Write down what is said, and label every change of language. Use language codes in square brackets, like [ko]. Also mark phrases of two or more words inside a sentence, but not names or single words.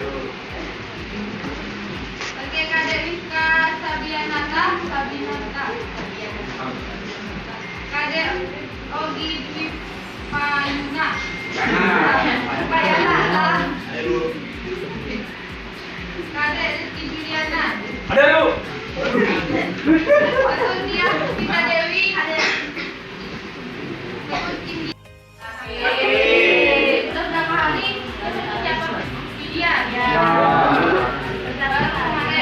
[id] Oke, Kade Rizka Sabianata, Kade Ogi Dwi Payuna, Kade Rizky Juliana, Ada lu. Asusia Kita Dewi, Udah berapa hari? Siapa? Iya. Kemarin.